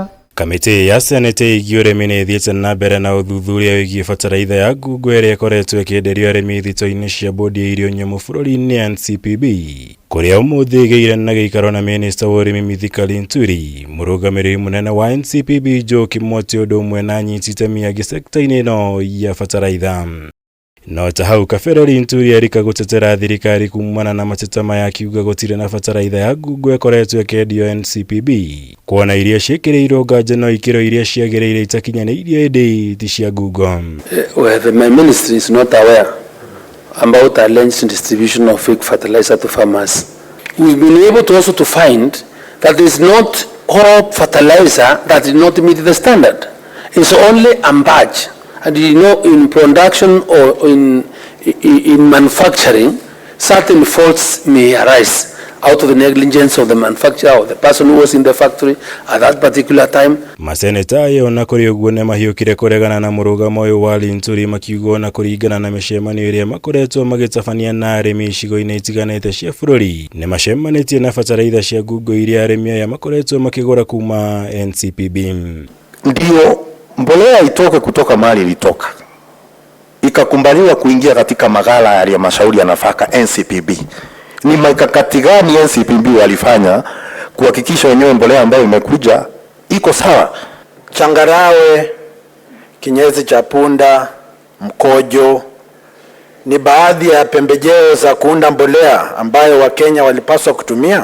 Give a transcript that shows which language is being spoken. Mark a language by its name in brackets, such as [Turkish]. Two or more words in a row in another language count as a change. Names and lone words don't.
[Kikuyu] Kamiti ya Senate URIMI nĩ ĩthiĩte na mbere na ũthuthuria wĩgiĩ bataraitha ya ngungo ĩrĩa ĩkoretwo ĩkĩenderio arĩmi thito-inĩ cia bodi ya irio nyũmũ bũrũri-inĩ NCPB, kũrĩa ũmũthĩ ĩgĩire na gĩikaro na Minista URIMI Minista Linturi, mũrũgamĩrĩri mũnene wa NCPB Njoki Mwoti ũndũ ũmwe na anyiti itemi angĩ sekta-inĩ ĩno ya bataraitha. No ta hau kabere Linturi arika gũtetera thirikari kumana na mateta maya akiuga gũtirĩ na bataraitha ya ngungo ĩkoretwo ĩkĩendio NCPB, kuona iria ciĩkĩrĩirwo nganja no ikĩro iria ciagĩrĩire itakinyanĩirie ĩndĩ ti cia ngungo. [English] My ministry is not aware about alleged distribution of fake fertilizer to farmers. We've been able to also to find that there is not all fertilizer that did not meet the standard. It's only a batch. And you know, in production or in manufacturing, certain faults may arise out of the negligence of the manufacturer or the person who was in the factory at that particular time. [Kikuyu] Maseneta ayo na kuri uguo ne mahiukire kuregana na mũrũgamo ũyũ wa Linturi makiugo na kũringana na mĩcemanio ĩrĩa makoretwo magĩtabania na arĩmi icigo-inĩ itiganĩte cia bũrũri, nĩ macemanĩtie na bataraitha cia ngungo iria arĩmi aya makoretwo makĩgũra kuma NCPB. [Swahili] Ndio mbolea itoke kutoka mahali ilitoka, ikakumbaliwa kuingia katika maghala ya halmashauri ya nafaka NCPB. Ni mikakati gani NCPB walifanya kuhakikisha wenyewe mbolea ambayo imekuja iko sawa? Changarawe, kinyesi cha punda, mkojo ni baadhi ya pembejeo za kuunda mbolea ambayo Wakenya walipaswa kutumia.